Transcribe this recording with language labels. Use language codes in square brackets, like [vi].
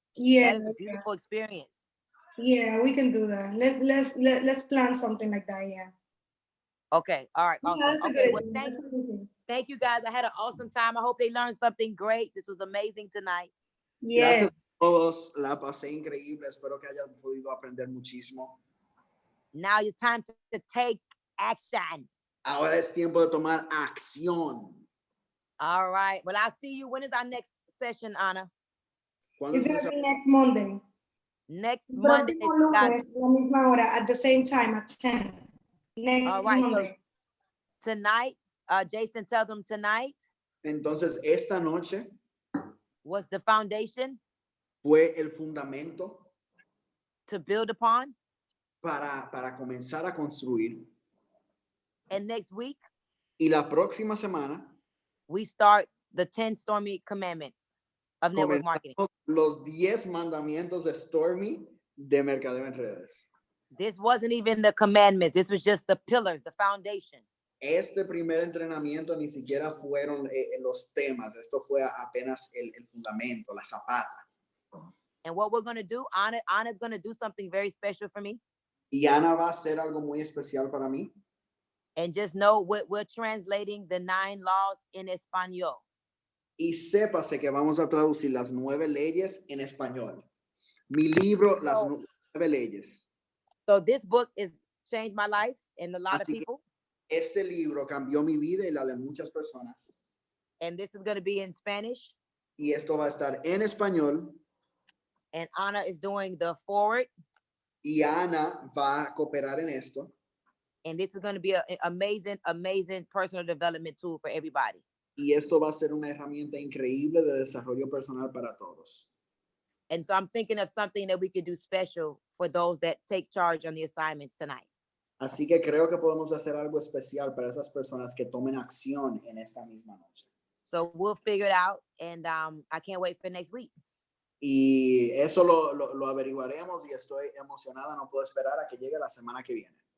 [en] Yeah, That is a beautiful experience. yeah, we can do that. Let's plan something like that. Yeah. Okay. All right. Awesome. Yeah, that's a Okay. good Well, idea. That's a good idea. thank you guys. I had an awesome time. I hope they learned something great. This was amazing tonight. Yeah. [es] Gracias a todos. La pasé increíble. Espero que hayan podido aprender muchísimo. [en] Now it's time to take action. [es] Ahora es tiempo de tomar acción. [en] All right. Well, I'll see you. When is our next session, Ana? [es] ¿Cuándo [en] It's [es] es [en] going to be next Monday. Next Monday. [es] Próximo [en] guys. [es] lunes, la misma hora, [en] at the same time at 10. Next All right. Monday. So tonight, Jason, tell them tonight [es] Entonces, esta noche [en] was the foundation [es] fue el fundamento [en] to build upon. [es] para comenzar a construir. [en] And next week, [es] Y la próxima semana [en] we start the 10 Stormy commandments of network marketing. [es] Los 10 mandamientos de Stormy de mercadeo en redes. [en] This wasn't even the commandments. This was just the pillars, the foundation. [es] Este primer entrenamiento ni siquiera fueron los temas. Esto fue apenas el fundamento, la zapata. [en] And what we're going to do, Anna's going to do something very special for me. [es] Y Ana va a hacer algo muy especial para mí. [en] And just know we're translating the 9 laws in Espanol. [es] Y sépase que vamos a traducir las 9 leyes en español. Mi libro, las 9 leyes. [en] So this book is changed my life and a lot of people. [es] Este libro cambió mi vida y la de muchas personas. [en] And this is going to be in Spanish. [es] Y esto va a estar en español. [en] And Ana is doing the forward. [es] Y Ana va a cooperar en esto. [en] And this is going to be an amazing, amazing personal development tool for everybody. [es] Y esto va a ser una herramienta increíble de desarrollo personal para todos. [en] And so I'm thinking of something that we could do special for those that take charge on the assignments tonight. [es] Así que creo que podemos hacer algo especial para esas personas que tomen acción en esta misma noche. [en] So we'll figure it out, and I can't wait for next week. [es] Y eso lo averiguaremos y estoy emocionada, no puedo esperar a que llegue la semana que viene.